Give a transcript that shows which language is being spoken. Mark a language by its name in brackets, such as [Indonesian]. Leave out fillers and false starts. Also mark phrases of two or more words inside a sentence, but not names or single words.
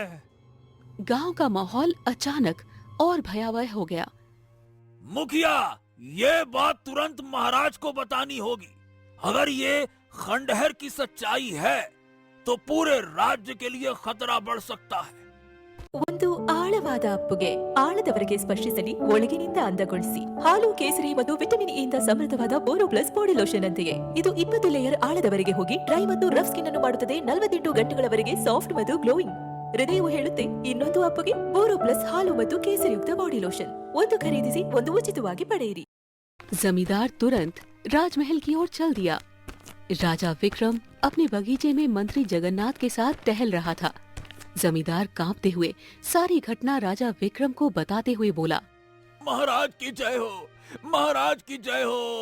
[Hindi] गांव का माहौल अचानक और भयावह हो गया। मुखिया, ये बात तुरंत महाराज को बतानी होगी। अगर ये खंडहर की सच्चाई है तो पूरे राज्य के लिए खतरा बढ़ सकता है। [Kannada] ಒಂದು ಆಳವಾದ ಅಪ್ಪುಗೆ ಆಳದವರೆಗೆ ಸ್ಪರ್ಶಿಸಲಿ, ಒಳಗಿನಿಂದ ಅಂದಗೊಳಿಸಿ. ಹಾಲು, ಕೇಸರಿ ಮತ್ತು ವಿಟಮಿನ್ ಇ ಇಂದ ಸಮೃದ್ಧವಾದ ಬೋರೋ ಪ್ಲಸ್ [English] body lotion [Kannada] ಅಂತೆಯೇ ಇದು 20 ಲೇಯರ್ ಆಳದವರೆಗೆ ಹೋಗಿ ಡ್ರೈ ಮತ್ತು [English] rough skin [Kannada] ಅನ್ನು ಮಾಡುತ್ತದೆ. 48 ಗಂಟೆಗಳವರೆಗೆ ಸಾಫ್ಟ್ ಮತ್ತು ಗ್ಲೋಯಿಂಗ್. ಹೃದಯವು ಹೇಳುತ್ತೆ ಇನ್ನೊಂದು ಅಪ್ಪುಗೆ ಬೋರೋ ಪ್ಲಸ್ ಹಾಲು ಮತ್ತು ಕೇಸರಿಯುಕ್ತ [English] body lotion. [Kannada] ಒಂದು ಖರೀದಿಸಿ ಒಂದು ಉಚಿತವಾಗಿ ಪಡೆಯಿರಿ. [Hindi] जमींदार तुरंत राजमहल की ओर चल दिया। राजा विक्रम अपने बगीचे में मंत्री जगन्नाथ के साथ टहल रहा था। जमींदार कांपते हुए सारी घटना राजा विक्रम को बताते हुए बोला, महाराज की जय हो, महाराज की जय हो।